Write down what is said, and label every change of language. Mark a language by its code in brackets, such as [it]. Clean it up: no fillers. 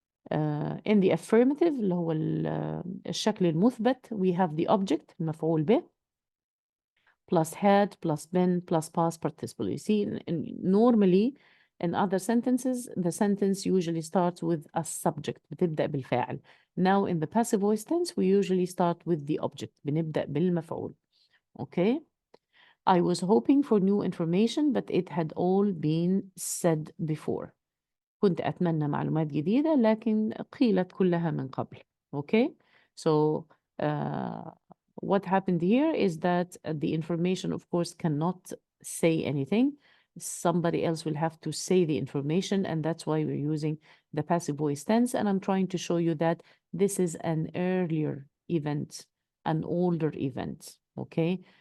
[en] In the affirmative [ar] اللي هو الشكل المثبت, [en] we have the object [ar] المفعول به [en] plus had plus been plus past participle. You see, normally in other sentences, the sentence usually starts with a subject. [ar] بتبدأ بالفاعل. [en] Now in the passive voice tense, we usually start with the object. [ar] بنبدأ بالمفعول. [en] Okay? I was hoping for new information, but it had all been said before. [ar] كنت أتمنى معلومات جديدة لكن قيلت كلها من قبل. [en] Okay? So what happened here is that the information, of course, cannot say anything. Somebody else will have to say the information, and that's why we're using the passive voice tense. And I'm trying to show you that this is an earlier event, an older event. Okay?